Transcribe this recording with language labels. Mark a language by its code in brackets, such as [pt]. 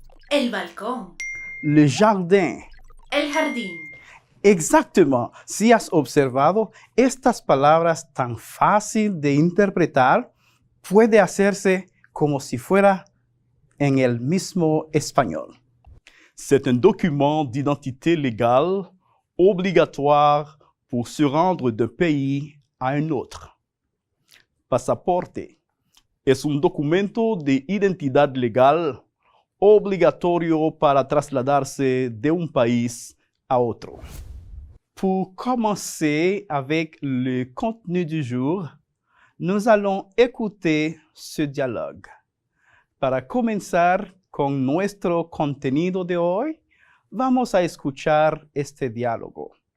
[es] El balcón. [fr] le jardin. [es] El jardín. [fr] Exactement. [es] Si has observado, estas palabras tan fácil de interpretar puede hacerse como si fuera en el mismo español. [fr] C'est un document d'identité légale obligatoire pour se rendre d'un pays a un autre. [es] Pasaporte es un documento de identidad legal obligatorio para trasladarse de un país a otro. [fr] Pour commencer avec le contenu du jour, nous allons écouter ce dialogue. [es] Para comenzar con nuestro contenido de hoy, vamos a escuchar este diálogo.